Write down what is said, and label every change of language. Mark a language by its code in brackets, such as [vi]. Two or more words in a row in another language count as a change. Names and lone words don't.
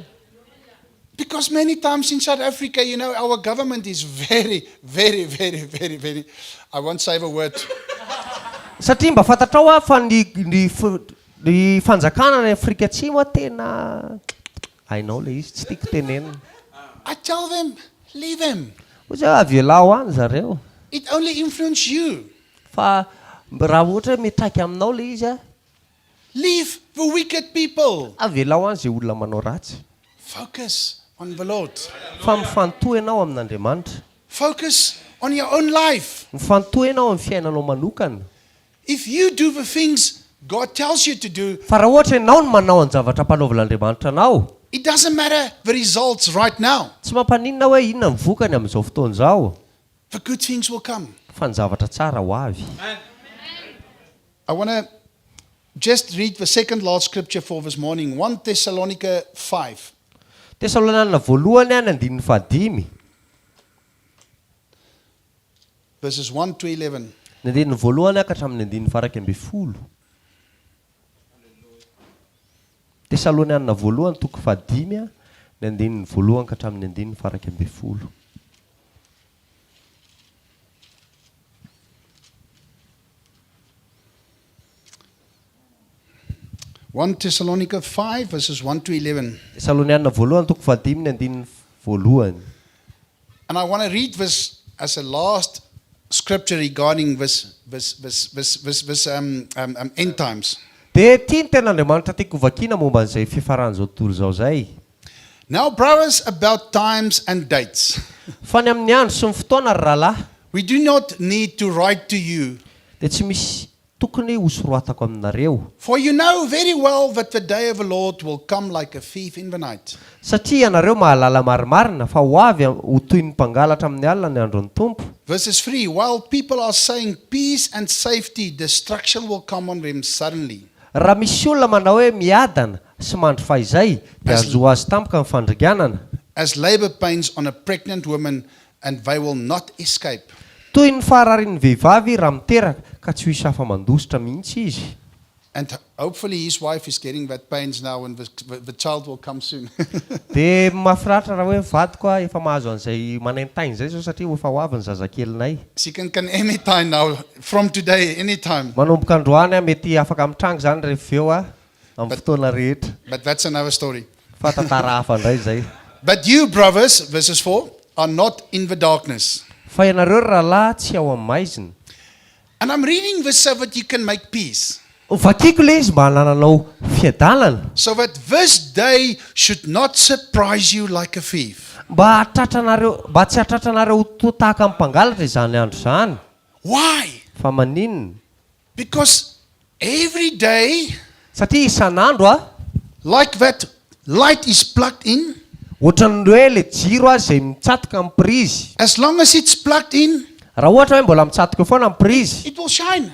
[en] Because many times in South Africa, our government is very, very, very, very, very, I won't say the word. [mg] Satria mba fantatrao fa ny fanjakana ny Afrika Atsimo tena hainao le izy tsy tiako tenenina. [en] I tell them, leave them. [mg] Ozy avelao any zareo. [en] It only influences you. [mg] Fa raha ohatra hoe mitraiky aminao le izy [en] Leave the wicked people. [mg] avelao any zay olona manao ratsy. [en] Focus on the Lord. [mg] Fa mifantohy ianao amin'Andriamanitra. [en] Focus on your own life. [mg] Mifantohy ianao amin'ny fiainanao manokana. [en] If you do the things God tells you to do, [mg] Fa raha ohatra ianao no manao ny zavatra mpanaovan'Andriamanitra anao, [en] it doesn't matter the results right now. [mg] tsy mampaninona hoe inona ny vokany amin'izao fotoana izao. [en] The good things will come. [mg] Fa ny zavatra tsara ho avy. [en] I want to just read the second last scripture for this morning, 1 Thessalonica 5. [mg] Tesalonana voalohany any andininy fahadimy. [en] Verses 1 to 11. [mg] Ny andininy voalohany ka hatramin'ny andininy faraky amby folo. Tesalonana voalohany toko fahadimy ny andininy voalohany ka hatramin'ny andininy faraky amby folo. [en] One Thessalonica 5, verses 1 to 11. [mg] Tesaloniana voalohany toko fahadimy ny andininy voalohany. [en] And I want to read this as a last scripture regarding this end times. [mg] Dia tia ny ten'Andriamanitra tiako vakiana momba an'izay fiafaran'izao tontolo izao zay. [en] Now, brothers, about times and dates. [mg] Fa ny amin'ny andro sy ny fotoana ry rahalahy, [en] We do not need to write to you, [mg] dia tsy misy tokony hosoroatako aminareo. [en] for you know very well that the day of the Lord will come like a thief in the night. [mg] Satria ianareo mahalala marimarina fa ho avy ho toy ny mpangalatra amin'ny alina ny andron'ny Tompo. [en] Verses 3, while people are saying peace and safety, destruction will come on them suddenly. [mg] Raha misy olona manao hoe miadana sy mandry fahizay dia azo azy tampoka ny fandriganana. [en] As labor pains on a pregnant woman, and they will not escape. [mg] Toy ny fahararian'ny vehivavy raha miteraka ka tsy ho hisy afa-mandositra mihitsy izy. [en] And hopefully his wife is getting that pains now, and the child will come soon. [mg] Dia mahafinaritra raha hoe vadiko efa mahazo an'izay manaintainy izay zao satria efa ho avy ny zazakelinay. [en] She can anytime now, from today, anytime. [mg] Manomboka androany mety afaka mitrango zany rehefa eo amin'ny fotoana rehetra. [en] But that's another story. [mg] Fa tantara hafa indray zay. [en] But you, brothers, verses 4, are not in the darkness. [mg] Fa ianareo rahalahy tsy ao amin'ny maizina. [en] And I'm reading this so that you can make peace. [mg] Vakiako le izy mba hanananao fiadalana. [en] So that this day should not surprise you like a thief. [mg] Mba tsy hatratranareo ho tahaka amin'ny mpangalatra izany andro izany. [en] Why? [mg] Fa maninona? [en] Because every day, [mg] Satria isan'andro [en] like that light is plugged in, [mg] ohatran'ny hoe le jiro izay mitsatoka amin'ny prizy. [en] as long as it's plugged in, [mg] Raha ohatra hoe mbola mitsatoka foana amin'ny prizy [en] it will shine.